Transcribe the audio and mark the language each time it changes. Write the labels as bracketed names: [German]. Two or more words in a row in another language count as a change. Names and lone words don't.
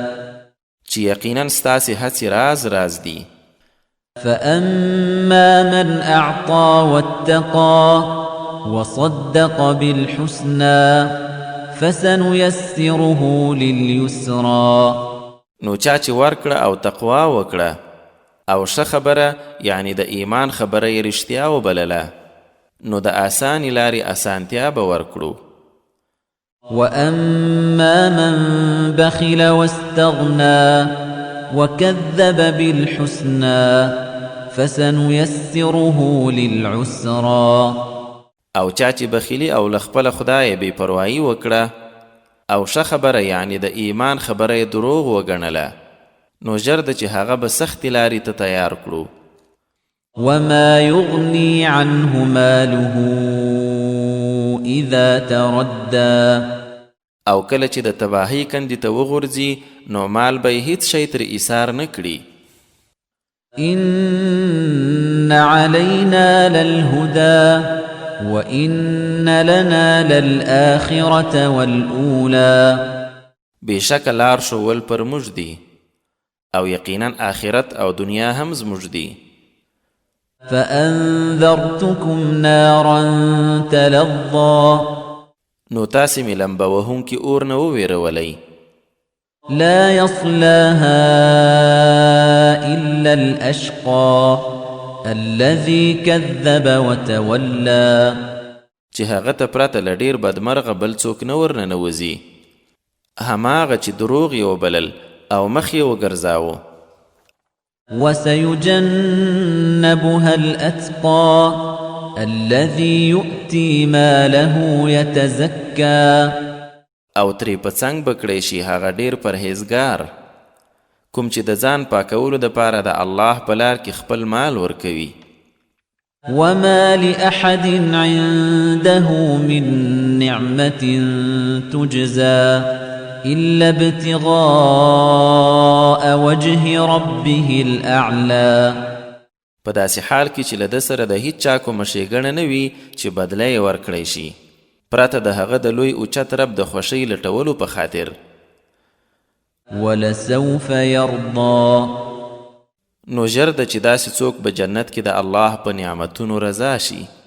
[Pashto] چې یقینا ستاسې هڅې راز راز دي. [Arabic] فأما من أعطى واتقى وصدق بالحسنى فسنيسره لليسرى [Pashto] نو چا چې ورکړه او تقوا وکړه او ښه خبره یعنی د ایمان خبره یې رښتیا وبلله نو د آسانې لارې اسانتیا به ورکړو. [Arabic] وأما من بخل واستغنى وكذب بالحسنى فسنيسره للعسرى [Pashto] او چا چې بخیلی او له خپله خدای بې پروایي وکړه او ښه خبره یعنی د ایمان خبره یې دروغ وګڼله نو ژر ده چې هغه به سختې لارې ته تیار کړو. [Arabic] وما يغني عنه ماله إذا تردى [Pashto] او کله چې د تباهۍ کندې ته وغورځي نو مال به یې هیڅ شی تر ایثار نه کړي. [Arabic] إن علينا للهدى وإن لنا للآخرة والأولى [Pashto] بېشکه لار ښوول پر موږ دي او یقینا آخرت او دنیا هم زموږ دي. [Arabic] فأنذرتكم نارا تلظى [Pashto] نو تاسې مې لمبه وهونکي اور نه وویرولی. [Arabic] لا يصلاها إلا الأشقى الذي كذب وتولى [Pashto] چې هغه ته پرته له ډېر بدمرغه بل څوک نه ورننوځي هماغه چې دروغ یې وبلل او مخ یې وګرځاوه. [Arabic] وسيجنبها الأتقى الذي يؤتي ماله يتزكى [Pashto] او ترې په څنګ به کړی شي هغه ډېر پرهیزګار کوم چې د ځان پاکولو دپاره د الله په لار کې خپل مال ورکوي. [Arabic] وما لأحد عنده من نعمة تجزى إلا ابتغاء وجه ربه الأعلى [Pashto] په داسې حال کې چې له ده سره د هیڅ چا کومه ښېګڼه نه وي چې بدله یې ورکړی شي پرته د هغه د لوی اوچت رب د خوښۍ لټولو په خاطر. [Arabic] ولسوف يرضى [Pashto] نو ژر ده چې داسې څوک به جنت کې د الله په نعمتونو رضا شي.